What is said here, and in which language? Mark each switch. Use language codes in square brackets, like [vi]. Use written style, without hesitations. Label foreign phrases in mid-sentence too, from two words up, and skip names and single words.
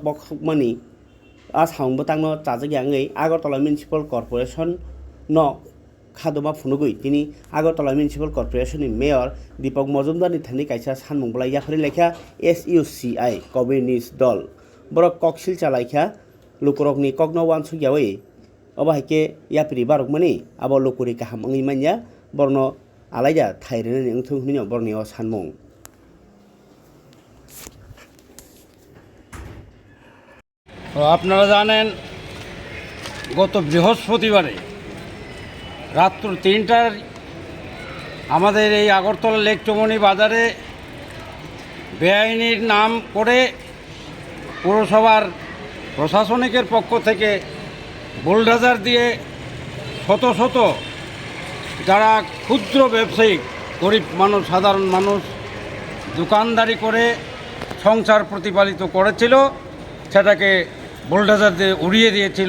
[trp] बखमनि आसामबो तांनो चाजागियाङै আগরতলা मिउनिसिपल कर्पोरेशन न खादमा फुनुगै तिनि আগরতলা मिउनिसिपल कर्पोरेशन नि मेयर दीपक मजुमदारनि थानि कायसा सानमुंबला याफारि लेखा SUCI कम्युनिस्ट दल बरक ककसिल चालायखा लुकरकनि कगनो वानसुगियावै अबाहायके यापिरि बारकमनि आबो लुकुरि काहाम अंगै मान्या बरनो आलायजा थाइरेनि ओंथों हुनिनो बरनियाव सानमुं [bn] আপনারা জানেন গত বৃহস্পতিবারে রাত্র ৩টার আমাদের এই আগরতলা লেক চমনি বাজারে বেআইনির নাম করে পৌরসভার প্রশাসনিকের পক্ষ থেকে বুলডোজার দিয়ে শত শত যারা ক্ষুদ্র ব্যবসায়ী গরিব মানুষ সাধারণ মানুষ দোকানদারি করে সংসার প্রতিপালিত করেছিল সেটাকে বুলডোজার দিয়ে উড়িয়ে দিয়েছিল।